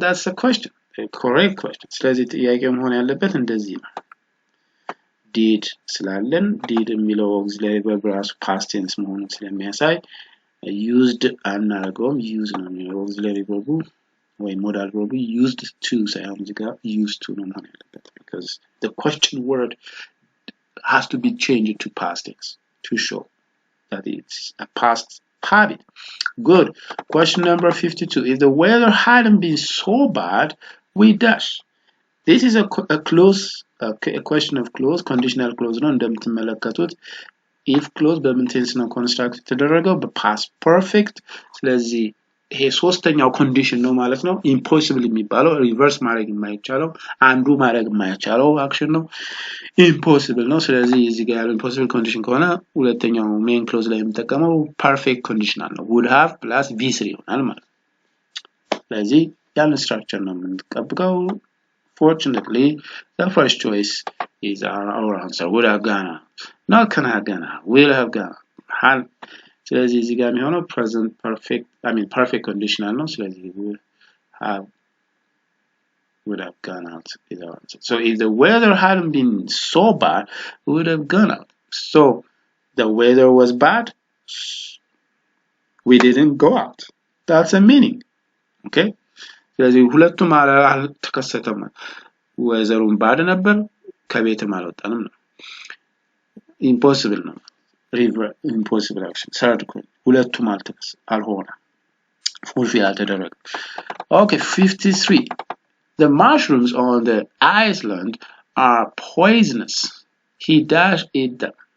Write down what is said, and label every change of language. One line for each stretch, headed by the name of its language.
Amharic: that's the question, the correct question. ስለዚህ ጥያቄው መሆን ያለበት እንደዚህ ነው። did ስላለን did የሚለው auxiliary verb ራሱ past tense መሆኑን ስለሚያሳይ used አናደርገውም፣ use ነው የሚለው auxiliary verb ወይ modal verb used to ሳይሆን እዚህ ጋር used to ነው መሆን ያለበት
English: because the question word has to be changed to past tense to show that it's a past habit.
Amharic: Good.
English: Question number 52. If the weather hadn't been so bad, we dash. This is a clause, a question of clause, conditional clause
Amharic: ነው እንደምትመለከቱት።
English: if clause
Amharic: በምን ቴንስ ነው ኮንስትራክት የተደረገው? በፓስት ፐርፌክት። ስለዚህ ይሄ ሶስተኛው ኮንዲሽን ነው ማለት ነው። ኢምፖሲብል የሚባለው ሪቨርስ ማድረግ የማይቻለው አንዱ ማድረግ የማይቻለው አክሽን ነው፣ ኢምፖሲብል ነው። ስለዚህ እዚህ ጋር ያለው ኢምፖሲብል ኮንዲሽን ከሆነ ሁለተኛው ሜን ክሎዝ ላይ የምጠቀመው ፐርፌክት ኮንዲሽናል ነው። would have plus v3 ይሆናል ማለት ነው። ስለዚህ ያን ስትራክቸር ነው የምንጠብቀው።
English: fortunately the first choice is our answer. would have gone, not can have gone, will have gone.
Amharic: ስለዚህ እዚህ ጋር የሚሆነው
English: present perfect, I mean perfect conditional ነው። ስለዚህ would have gone out is our answer. So if the weather hadn't been so bad, we would have gone out. So the weather was bad, we didn't go out. That's the meaning. Okay?
Amharic: ስለዚህ ሁለቱም አልተከሰተም። ወዘሩን ባድ ነበር፣ ከቤትም አልወጣንም ነው። ኢምፖሲብል ነው።
English: river impossible action. third point,
Amharic: ሁለቱም አልሆነ፣
English: fulfill
Amharic: አልተደረገም።
English: okay, 53. The mushrooms on the island are poisonous. He dash eat them.